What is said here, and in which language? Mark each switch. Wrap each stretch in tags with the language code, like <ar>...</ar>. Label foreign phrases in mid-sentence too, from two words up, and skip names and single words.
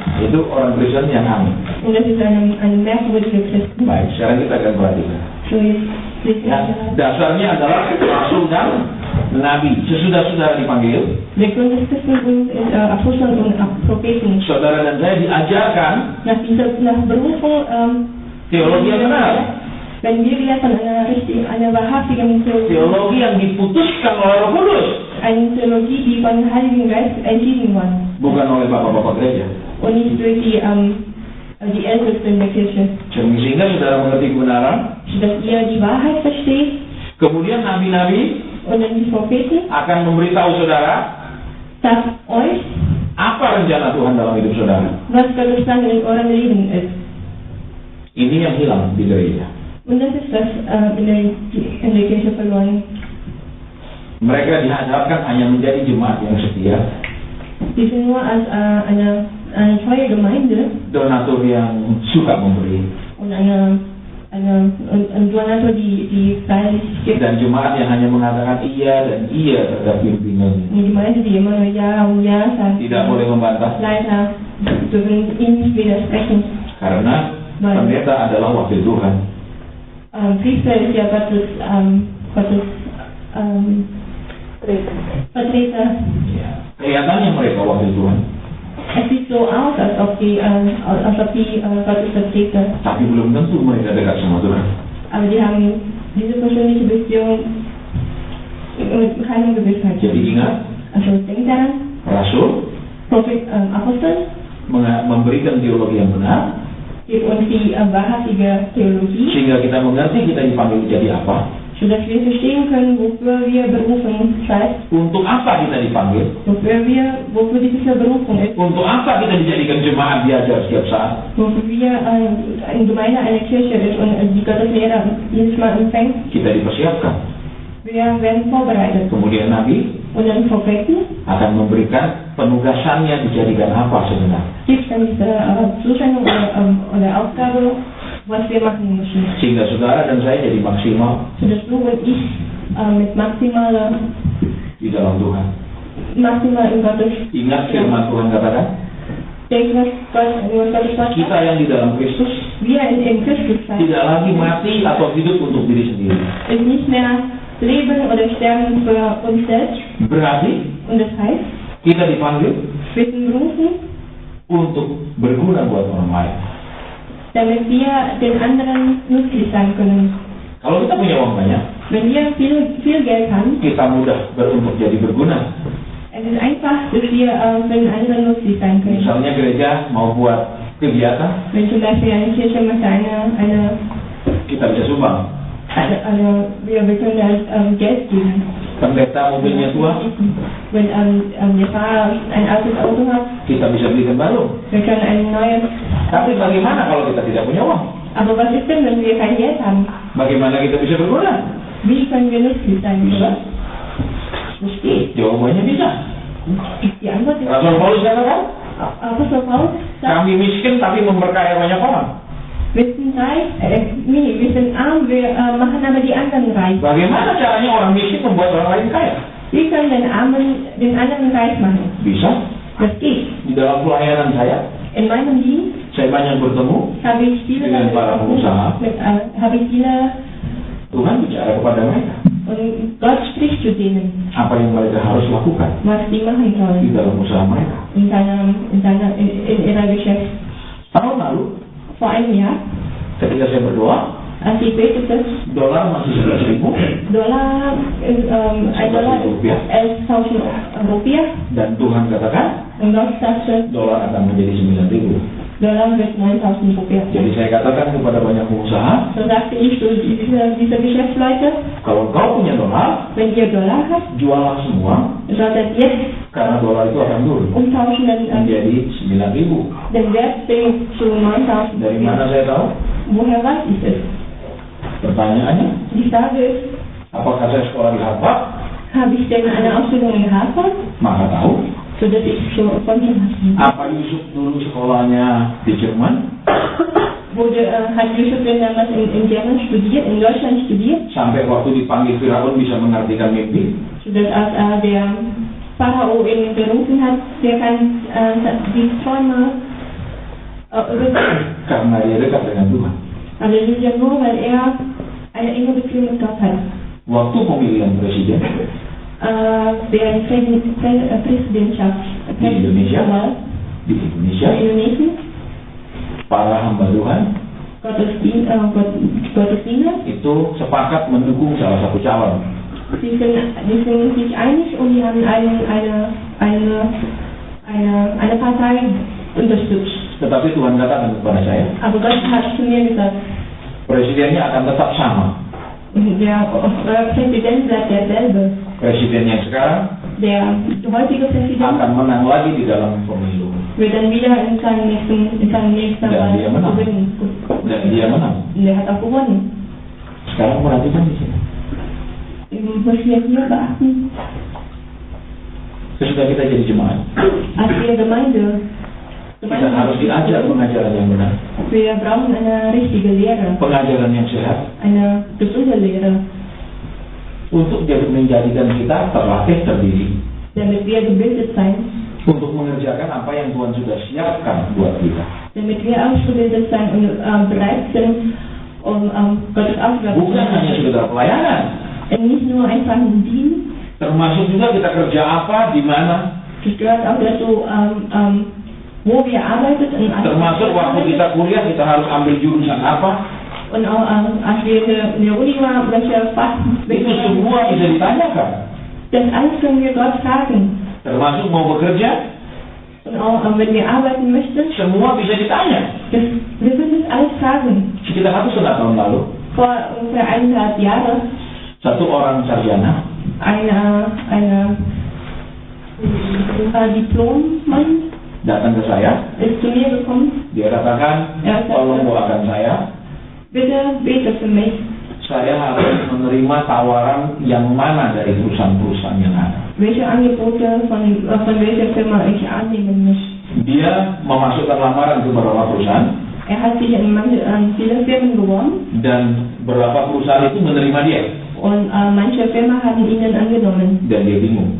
<id>Itu orang Kristen yang aneh.</id> <de>Und das ist eine merkwürdige Christen.</de> <id>Baik, sekarang kita akan perhatikan.</id> <de>So jetzt lesen</de> <id>Ya,</id> <de>wir.</de> <id>dasarnya adalah rasul dan nabi. Sesudah saudara dipanggil,</id> <de>Der Grund des Christentums ist Apostel und Propheten.</de> <id>saudara dan saya diajarkan</id> <de>Nach Berufung</de> <id>teologi yang benar.</id> <de>wenn wir wieder von einer wahrhaftigen</de> <id>Teologi yang diputuskan oleh Roh Kudus,</id> <de>eine Theologie, die von Heiligen Geist entschieden wurde</de> <id>bukan oleh bapak-bapak gereja.</id> <de>und nicht durch die die Ältesten der Kirche,</de> <id>Sehingga saudara mengerti kebenaran.</id> <de>sodass ihr die Wahrheit versteht</de> <id>Kemudian nabi-nabi</id> <de>und dann die Propheten,</de> <id>akan memberitahu saudara</id> <de>sagt euch,</de> <id>apa rencana Tuhan dalam hidup saudara.</id> <de>was Gottes Plan in eurem Leben ist.</de> <id>Ini yang hilang di gereja.</id> <de>Und das ist das in der Kirche verloren.</de> <id>Mereka dihadapkan hanya menjadi jemaat yang setia,</id> <de>Die sind nur als eine treue Gemeinde</de> <id>donatur yang suka memberi,</id> <de>und ein Donator, die freilich gibt.</de> <id>dan jemaat yang hanya mengatakan iya dan iya terhadap pimpinan.</id> <de>Eine Gemeinde, die immer nur Ja und Ja sagt.</de> <id>Tidak boleh membantah,</id> <de>Leiter dürfen ihm nicht widersprechen.</de> <id>karena pendeta adalah wakil Tuhan.</id> <de>Priester ist ja Gottes Vertreter.</de> <id>Ya. Kelihatannya mereka wakil Tuhan,</id> <de>Es sieht so aus, als ob die Gottes Vertreter,</de> <id>tapi belum tentu mereka dekat sama Tuhan.</id> <de>aber die haben diese persönliche Beziehung mit keiner Gewissheit.</de> <id>Jadi ingat,</id> <de>Also denkt daran,</de> <id>Rasul</id> <de>Prophet Apostel</de> <id>memberikan teologi yang benar,</id> <de>gibt uns die wahrhaftige Theologie,</de> <id>sehingga kita mengerti kita dipanggil jadi apa,</id> <de>sodass wir verstehen können, wofür wir berufen seid,</de> <id>untuk apa kita dipanggil,</id> <de>wofür diese Berufung ist,</de> <id>untuk apa kita dijadikan jemaat diajar setiap saat.</id> <de>wofür wir eine Gemeinde, eine Kirche ist und die Gottes Lehre jedes Mal empfängt.</de> <id>Kita dipersiapkan.</id> <de>Wir werden vorbereitet.</de> <id>Kemudian Nabi</id> <de>Und dann Propheten</de> <id>akan memberikan penugasannya dijadikan apa sebenarnya,</id> <de>gibt dann diese Zusendung oder Aufgabe, was wir machen müssen.</de> <id>sehingga saudara dan saya jadi maksimal</id> <de>Sodass du und ich mit maximal</de> <id>di dalam Tuhan.</id> <de>in Gottes</de> <id>Ingat firman Tuhan katakan,</id> <de>denken, was Gottes Wort</de> <id>kita</id> <de>sagt.</de> <id>yang di dalam Kristus</id> <de>Wir in Christus sein.</de> <id>tidak lagi mati atau hidup untuk diri sendiri.</id> <de>Ist nicht mehr leben oder sterben für uns selbst.</de> <id>Berarti</id> <de>Und das heißt,</de> <id>kita dipanggil</id> <de>wir sind berufen,</de> <id>untuk berguna buat orang lain.</id> <de>damit wir den anderen nützlich sein können.</de> <id>Kalau kita punya uang banyak,</id> <de>Wenn wir viel Geld haben,</de> <id>kita mudah untuk jadi berguna.</id> <de>es ist einfach, dass wir für den anderen nützlich sein können.</de> <id>Misalnya gereja mau buat kegiatan,</id> <de>Wenn zum Beispiel eine Kirche möchte</de> <id>kita bisa sumbang.</id> <de>wir können Geld geben.</de> <id>Pendeta mobilnya tua,</id> <de>Wenn der Fahrer ein altes Auto hat,</de> <id>kita bisa belikan baru.</id> <de>wir können ein neues.</de> <id>Tapi bagaimana kalau kita tidak punya uang?</id> <de>Aber was ist denn, wenn wir kein Geld haben?</de> <id>Bagaimana kita bisa berguna?</id> <de>Wie können wir nützlich sein?</de> <id>Bisa?</id> <de>Das geht.</de> <id>Jawabannya bisa.</id> <de>Die Antwort ist,</de> <id>Rasul Paulus katakan,</id> <de>Apostel Paulus sagt,</de> <id>kami miskin tapi memberkaya banyak orang.</id> <de>wir sind reich, wir sind arm, wir machen aber die anderen reich.</de> <id>Bagaimana caranya orang miskin membuat orang lain kaya?</id> <de>Wir können den anderen reich machen.</de> <id>Bisa.</id> <de>Das geht.</de> <id>Di dalam pelayanan saya,</id> <de>In meinem Dienst</de> <id>saya banyak bertemu</id> <de>habe ich viele</de> <id>dengan para pengusaha. Tuhan bicara kepada mereka.</id> <de>und Gott spricht zu denen,</de> <id>Apa yang mereka harus lakukan</id> <de>was die machen</de> <id>di</id> <de>sollen</de> <id>dalam usaha mereka.</id> <de>in ihrer Geschäft.</de> <id>Tahun lalu,</id> <de>Vor einem Jahr,</de> <id>ketika saya berdoa,</id> <de>als ich betete,</de> <id>dolar masih 11.000</id> <de>ein Dollar ist 11.000 Rupiah</de> <id>dan Tuhan katakan</id> <de>und Gott sagte,</de> <id>dolar akan menjadi 9.000.</id> <de>Dollar wird 9.000 Rupiah.</de> <id>Jadi saya katakan kepada banyak pengusaha,</id> <de>So sagte ich zu diese Geschäftsleute,</de> <id>kalau kau punya dolar,</id> <de>wenn ihr Dollar habt,</de> <id>juallah semua,</id> <de>solltet jetzt</de> <id>karena dolar itu akan turun</id> <de>umtauschen,</de> <id>menjadi 9.000.</id> <de>den Wert bringen zu 9.000</de> <id>Dari mana saya tahu?</id> <de>Woher weiß ich es?</de> <id>Pertanyaannya,</id> <de>Die Frage ist,</de> <id>apakah saya sekolah di Harvard?</id> <de>habe ich denn eine Ausbildung in Harvard,</de> <id>Maka tahu.</id> <de>sodass ich so von</de> <id>Apa Yusuf dulu sekolahnya di Jerman?</id> <de>hat Yusuf denn damals in German studiert, in Deutschland studiert,</de> <id>Sampai waktu dipanggil Firaun bisa mengartikan mimpi.</id> <de>sodass als der Pharao ihn berufen hat, der kann die Träume</de> <id>Karena dia dekat dengan Tuhan.</id> <de>Halleluja, nur weil er eine enge Beziehung mit Gott hat.</de> <id>Waktu pemilihan presiden</id> <de>Der Präsidentschaft</de> <id>Di Indonesia?</id> <de>in</de> <id>di Indonesia,</id> <de>Indonesien,</de> <id>para hamba Tuhan</id> <de>Gottesdiener,</de> <id>itu sepakat mendukung salah satu calon.</id> <de>die sind sich einig und die haben eine Partei unterstützt.</de> <id>Tetapi Tuhan katakan kepada saya,</id> <de>Aber Gott hat zu mir gesagt,</de> <id>presidennya akan tetap sama.</id> <de>der Präsident bleibt derselbe.</de> <id>Presiden yang sekarang</id> <de>Der heutige Präsident</de> <id>akan menang lagi di dalam pemilu.</id> <de>wird dann wieder in seinem nächsten</de> <id>Dan dia menang.</id> <de>gewinnen.</de> <id>Dan dia menang.</id> <de>Und er hat auch gewonnen.</de> <id>Sekarang perhatikan di sini.</id> <de>Müssen wir hier beachten,</de> <id>Sesudah kita jadi jemaat,</id> <de>als wir Gemeinde</de> <id>kita harus diajar pengajaran yang benar,</id> <de>wir brauchen eine richtige Lehre,</de> <id>pengajaran yang sehat,</id> <de>eine gesunde Lehre,</de> <id>untuk menjadikan kita terlatih terdiri,</id> <de>damit wir gebildet sein,</de> <id>untuk mengerjakan apa yang Tuhan sudah siapkan buat kita.</id> <de>damit wir ausgebildet sein und bereit sind, um Gottes Aufgabe zu</de> <id>Bukan hanya sekedar pelayanan,</id> <de>Und nicht nur einfach ein Dienst,</de> <id>termasuk juga kita kerja apa, di mana,</id> <de>das gehört auch dazu, wo wir arbeiten und</de> <id>termasuk waktu kita kuliah kita harus ambil jurusan apa.</id> <de>und auch als wir in der Uni waren, welche Fach,</de> <id>Itu semua bisa ditanyakan.</id> <de>das alles können wir Gott fragen.</de> <id>Termasuk mau bekerja,</id> <de>Und auch wenn wir arbeiten möchten,</de> <id>semua bisa ditanya.</id> <de>wir können das alles fragen.</de> <id>Sekitar 1,5 tahun lalu,</id> <de>Vor ungefähr 1,5 Jahren</de> <id>satu orang sarjana</id> <de>eine Diplommann</de> <id>datang ke saya.</id> <de>ist zu mir gekommen.</de> <id>Dia katakan, tolong doakan saya.</id> <de>Bitte bete für mich.</de> <id>Saya harus menerima tawaran yang mana dari perusahaan-perusahaan yang ada.</id> <de>Welche Angebote von welcher Firma ich annehmen muss.</de> <id>Dia memasukkan lamaran ke beberapa perusahaan,</id> <de>Er hat sich an viele Firmen beworben</de> <id>dan beberapa perusahaan itu menerima dia.</id> <de>und manche Firmen haben ihn angenommen</de> <id>Dan dia bingung,</id>